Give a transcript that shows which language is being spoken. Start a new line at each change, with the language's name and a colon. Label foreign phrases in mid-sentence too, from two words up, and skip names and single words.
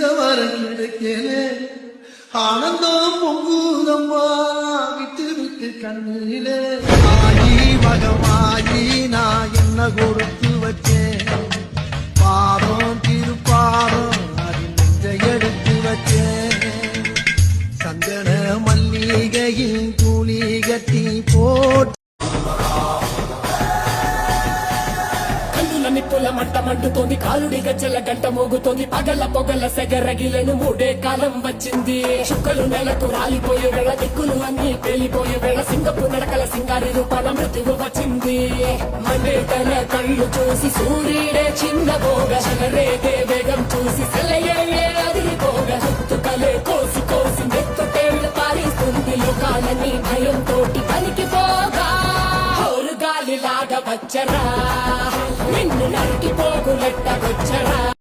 Tamil: வரம் கிடைக்கல ஆனந்தம் பொங்குதம்மா விட்டு விட்டு கண்ணிலே ஆகி மகமாகி நான் என்ன கொடுத்து வச்சேன் பாரம் திருப்பாரம் அதில் நெஞ்சை எடுத்து வச்சேன் சந்தன மல்லிகையில் தூளி கட்டி போட்டு
Telugu: నిప్పుల మంట మండుతోంది కాలుడి గజ్జల గంట మోగుతోంది పగల పొగల సెగరగిలను మూడే కాలం వచ్చింది చుక్కలు నెలకు రాలిపోయే వేళ దిక్కులు అన్ని పేలిపోయే వేళ సింగపు నడకల సింగారి రూపాల మృత్యువు వచ్చింది మండే తన కళ్ళు చూసి సూర్యుడే చిన్న పోగ చలరేదే వేగం చూసి సెలయే అదిరిపోగ చుట్టుకలే కోసి కోసి నెత్తుటేళ్లు పారిస్తుంది లోకాలని భయం తోటి పనికి పోగా గాలిలాగా వచ్చరా నిన్ను నరికి పోగులెట్టగొచ్చరా